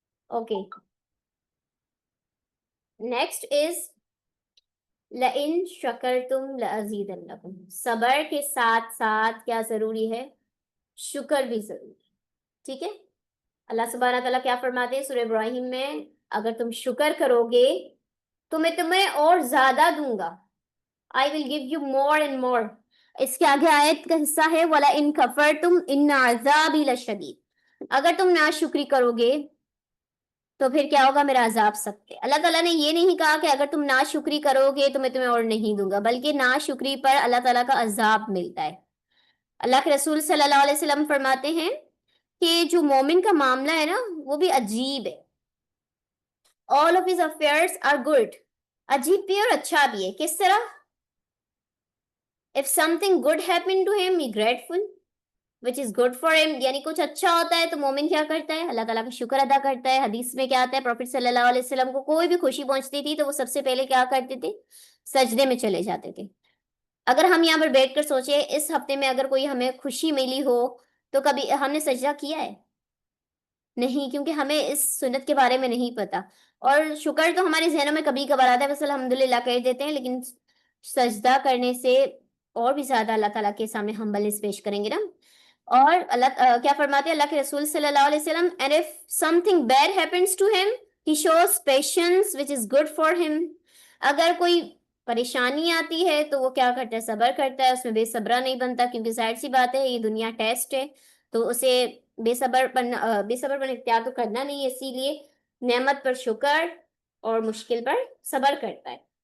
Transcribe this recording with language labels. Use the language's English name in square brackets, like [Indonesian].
[English] okay, next is [Arabic] لَإِن شَكَرْتُمْ لَأَزِيدَنَّكُمْ. [Urdu] صبر کے ساتھ ساتھ کیا ضروری ہے، شکر بھی ضروری ہے. ٹھیک ہے، اللہ سبحانہ تعالیٰ کیا فرماتے ہیں سورہ ابراہیم میں، اگر تم شکر کرو گے تو میں تمہیں اور زیادہ دوں گا. [English] I will give you more and more. [Urdu] اس کے آگے آیت کا حصہ ہے [Arabic] وَلَئِن كَفَرْتُمْ إِنَّ عَذَابِي لَشَدِيدٌ. [Urdu] اگر تم ناشکری کرو گے تو پھر کیا ہوگا، میرا عذاب سخت ہے. اللہ تعالیٰ نے یہ نہیں کہا کہ اگر تم ناشکری کرو گے تو میں تمہیں اور نہیں دوں گا، بلکہ ناشکری پر اللہ تعالیٰ کا عذاب ملتا ہے. اللہ کے رسول صلی اللہ علیہ وسلم فرماتے ہیں کہ جو مومن کا معاملہ ہے نا وہ بھی عجیب ہے. [English] all of his affairs are good. [Urdu] عجیب بھی اور اچھا بھی ہے. کس طرح، [English] if something good happened to him, he grateful, which is good for him. [Urdu] یعنی کچھ اچھا ہوتا ہے تو مومن کیا کرتا ہے، اللہ تعالیٰ کا شکر ادا کرتا ہے. حدیث میں کیا آتا ہے، پروفٹ صلی اللہ علیہ وسلم کو کوئی بھی خوشی پہنچتی تھی تو وہ سب سے پہلے کیا کرتے تھے، سجدے میں چلے جاتے تھے. اگر ہم یہاں پر بیٹھ کر سوچیں اس ہفتے میں اگر کوئی ہمیں خوشی ملی ہو تو کبھی ہم نے سجدہ کیا ہے؟ نہیں، کیونکہ ہمیں اس سنت کے بارے میں نہیں پتا. اور شکر تو ہمارے ذہنوں میں کبھی کبھار آتا ہے، بس الحمدللہ کہہ دیتے ہیں، لیکن سجدہ کرنے سے اور بھی زیادہ اللہ تعالیٰ کے سامنے ہمبلنس پیش کریں گے نا. اور اللہ کیا فرماتے ہیں اللہ کے رسول صلی اللہ علیہ وسلم، [English] and if something bad happens to him he shows patience which is good for him. [Urdu] اگر کوئی پریشانی آتی ہے تو وہ کیا کرتا ہے، صبر کرتا ہے، اس میں بے صبرا نہیں بنتا، کیونکہ ظاہر سی بات ہے یہ دنیا ٹیسٹ ہے، تو اسے بے صبر پر اختیار تو کرنا نہیں ہے، اسی لیے نعمت پر شکر اور مشکل پر صبر کرتا ہے.